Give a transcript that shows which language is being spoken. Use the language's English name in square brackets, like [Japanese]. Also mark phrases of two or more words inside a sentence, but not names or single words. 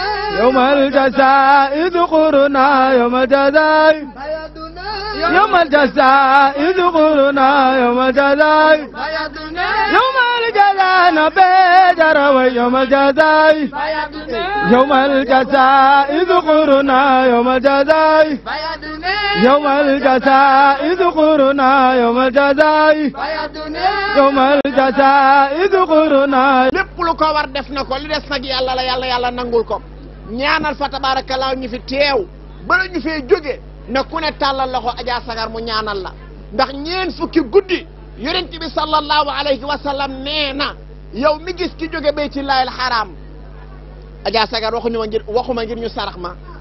[Arabic] يوم الجزاء ذكرنا يوم الجزاء يوم الجزاء ذكرنا يوم الجزاء يوم الجزاء نبدر ويوم الجزاء يوم الجزاء ذكرنا يوم الجزاء يوم الجزاء ذكرنا يوم الجزاء يوم الجزاء ذكرنا [Wolof] lépp lu ko war def na ko li des nag yàlla la yàlla nangul ko ñaanal fa tabarakallah ñu fi teew bala ñu fee jóge na ku ne tàllal loxo Adja Sagar mu ñaanal la ndax ñeen fukki guddi yonent bi [Arabic] صلى الله عليه وسلم [Wolof] nee na yow mi gis ki jóge [Arabic] بيت الله الحرام [Wolof] Adja Sagar waxuma ngir ñu sarax ma